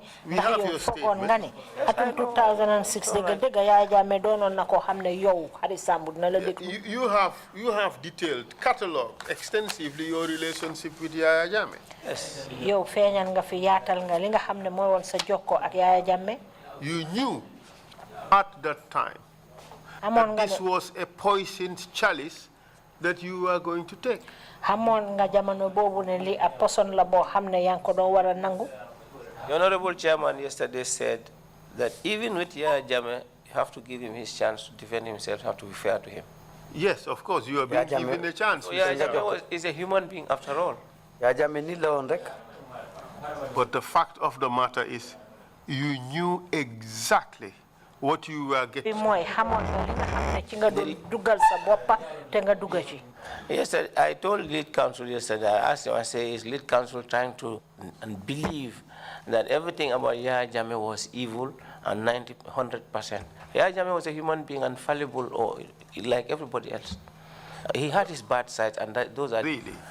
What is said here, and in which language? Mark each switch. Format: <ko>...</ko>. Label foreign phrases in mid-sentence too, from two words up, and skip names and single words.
<en>We</en> <wo>ndax</wo> <en>have</en> <wo>yow</wo> <en>your</en> <wo>foogoon nga ne atum 2006 dëgg Yaya Jammeh doonoon na koo xam ne yow Hadi Sambu dina la déglu.</wo> <en>You have detailed, catalogued extensively your relationship with Yaya Jammeh. Yes.</en> <wo>yow feeñal nga fi yaatal nga li nga xam ne mooy woon sa jokkoo ak Yaya Jammeh.</wo> <en>You knew at that time</en> <wo>amoon nga</wo> <en>that this</en> <wo>ne</wo> <en>was a poisoned chalice that you were going to take.</en> <wo>xamoon nga jamono boobu ne li ab poson la boo xam ne yaa ngi ko doon war a nangu.</wo> <en>The Honorable Chairman yesterday said that even with Yaya Jammeh, you have to give him his chance to defend himself, have to be fair to him. Yes, of course, you are being Yaya Jammeh- given a chance. So Mr. Yaya Jammeh. Jammeh is a human being after all.</en> <wo>Yaya Jammeh nit la woon rek.</wo> <en>But the fact of the matter is, you knew exactly what you were</en> <wo>bi</wo> <en>getting.</en> <wo>mooy xamoon nga li nga xam ne ci nga doon dugal sa boppa te nga dugga ci.</wo> <en>Yesterday, I told lead counsel yesterday, I asked him, I say, is lead counsel trying to and believe that everything about Yaya Jammeh was evil and 100%. Yaya Jammeh was a human being and fallible or like everybody else. He had his bad sides and those are...</en>